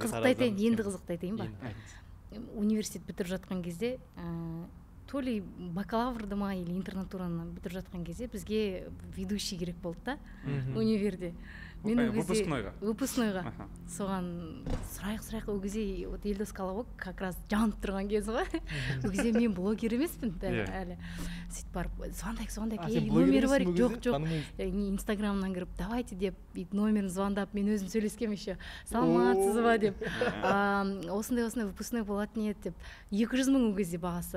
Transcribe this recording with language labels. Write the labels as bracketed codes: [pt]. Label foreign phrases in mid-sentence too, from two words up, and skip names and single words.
[kk] Қызықты айтайын, енді қызықты айтайын ба? Университет бітіріп жатқан кезде, [ru] то ли [kk] бакалаврды ма или интернатураны бітіріп жатқан кезде бізге ведущий керек болды да универде. Мен выпускнойға соған сұрайық ол кезде Елдос Колобок [ru] как раз [kk] жанып тұрған кез ғой. Ол кезде мен блогер емеспін әлі. Сөйтіп барып звондайық, номері бар, жоқ, инстаграмнан кіріп давайте деп номерін звондап, мен өзім сөйлескем еще, саламатсыз ба деп, осындай выпускной болатын еді деп, 200 мың ол кезде бағасы.